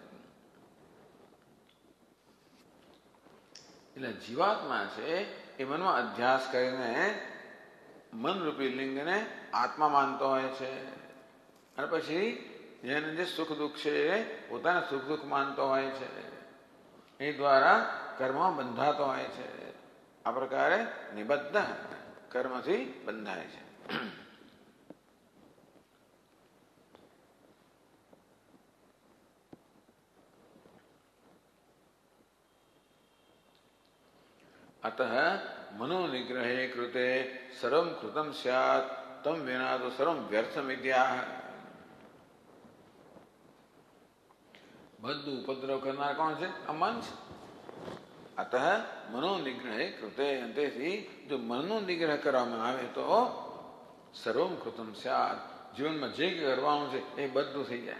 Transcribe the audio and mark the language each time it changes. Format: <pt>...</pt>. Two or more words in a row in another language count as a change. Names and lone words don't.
<gu>એટલે જીવાત્મા છે એ મનમાં અધ્યાસ કરીને મનરૂપી લિંગને આત્મા માનતો હોય છે, અને પછી જેને જે સુખ દુઃખ છે એ પોતાના સુખ દુઃખ માનતો હોય છે. એ દ્વારા કર્મ બંધાતો હોય છે. આ પ્રકારે નિબદ્ધ કર્મથી બંધાય છે.</gu> <sa>अतः मनोनिग्रहे कृते सर्वं कृतं स्यात् तम विना तो सर्वं व्यर्थमित्याह.</sa> <gu>બધું ઉપદ્રવ કરનાર કોણ છે? આ મન છે.</gu> <sa>अतः मनोनिग्रहे कृते,</sa> <gu>તેથી જો મનનો નિગ્રહ કરવામાં આવે તો</gu> <sa>सर्वम कृतम स्यात,</sa> <gu>જીવનમાં જે કરવાનું છે એ બધું થઈ જાય.</gu>